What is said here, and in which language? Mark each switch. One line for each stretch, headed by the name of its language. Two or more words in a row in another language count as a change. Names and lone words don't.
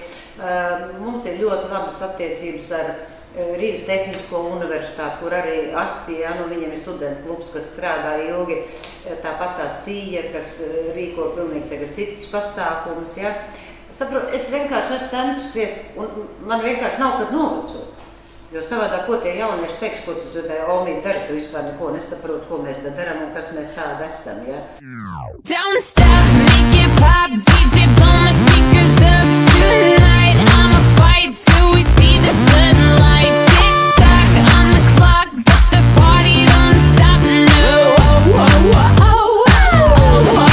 Latvian: Mums ir ļoti labas attiecības ar Rīgas Tehnisko universitāti, kur arī Astija, viņiem ir studentu klubs, kas strādā ilgi, tāpat tā Stīja, kas rīko pilnīgi tagad citus pasākumus, Es vienkārši esmu centusies, un man vienkārši nav kad novecot. Jo savādā, ko tie jaunieši teiks, ko tu Omīti dari, tu vispār neko nesaproti, ko mēs te daram un kas mēs tādi esam,
English: Don't stop, make it pop, DJ blow my speakers up tonight. I'ma fight till we see the sunlight. Tick tock on the clock, but the party don't stop, no.